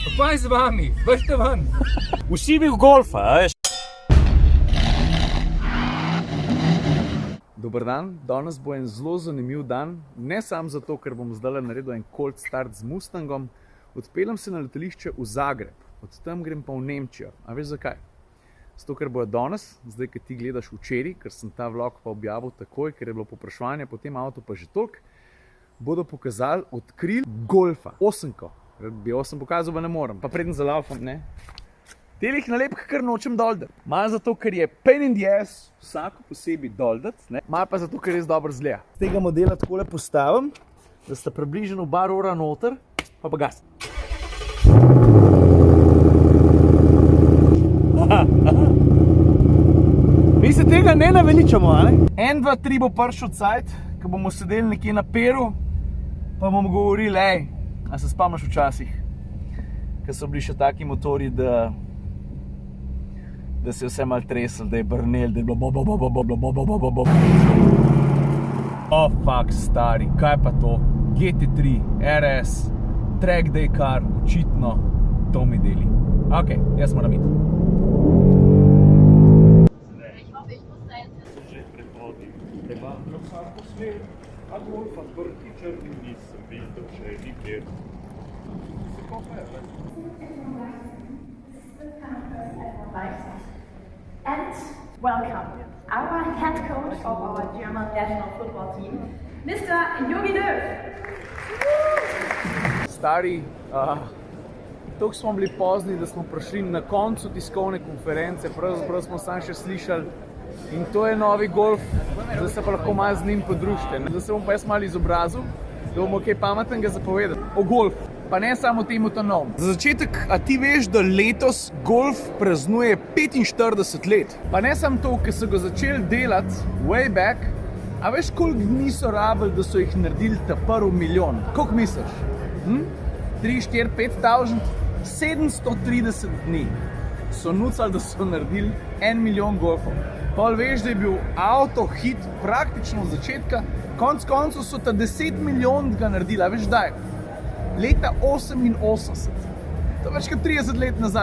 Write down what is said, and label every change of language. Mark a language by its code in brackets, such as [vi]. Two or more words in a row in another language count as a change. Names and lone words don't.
[sl] Pa je z vami, bežite ven. Vsi bi v golfa, a veš? Dober dan, danes bo en zelo zanimiv dan, ne samo zato, ker bom zdaj naredil en [en] cold start [sl] z Mustangom. Odpeljem se na letališče v Zagreb, od tam grem pa v Nemčijo. A veš zakaj? Zato, ker bojo danes, zdaj, ki ti gledaš včeraj, ker sem ta vlog pa objavil takoj, ker je bilo povpraševanje po tem avtu pa že toliko, bodo pokazali, odkrili golfa, 8-ko. Bi 8 pokazal, pa ne morem, pa preden zalaufam, ne. Telih nalepk kar nočem doldati. Malo zato, ker je [en] pain in the ass [sl] vsako posebej doldati, ne. Malo pa zato, ker res dobro zgleda. Z tega modela takole postavim, da sta približno oba rora noter, pa gas. Mi se tega ne naveličamo, a ne? 1, 2, 3 bo prišel cajt, ko bomo sedeli nekje na peru, pa bomo govorili, ej, a se spomniš včasih, ko so bili še taki motorji, da se je vse malo tresel, da je brnel, da je bilo bo. [en] Oh, fuck, [sl] stari, kaj pa to? [en] GT3, RS, track day car, [sl] očitno, to mi deli. Ok, jaz moram iti. A golfa vrti črni nisem videl še nikjer. Se kopa je, [en] And welcome, our head coach of our German national football team, Mr. Jogi Löw. [sl] Stari, toliko smo bili pozni, da smo prišli na koncu tiskovne konference, pravzaprav smo samo še slišali. In to je novi golf, zdaj se pa lahko malo z njim podružite. Zdaj se bom pa jaz malo izobrazil, da bomo kaj pametnega zapovedati o golfu, pa ne samo temu ta novem. Za začetek, a ti veš, da letos golf praznuje 45 let? Pa ne samo to, ker so ga začeli delati [en] way back, [sl] a veš, koliko dni so rabili, da so jih naredili ta prvi milijon? Koliko misliš? 3, 4, 5,000? 730 dni so nucali, da so naredili 1 milijon golfov. Pol veš, da je bil avto hit praktično od začetka, konc koncev so ta 10 milijon ga naredili, a veš daj, leta 88, to več kot 30 let nazaj.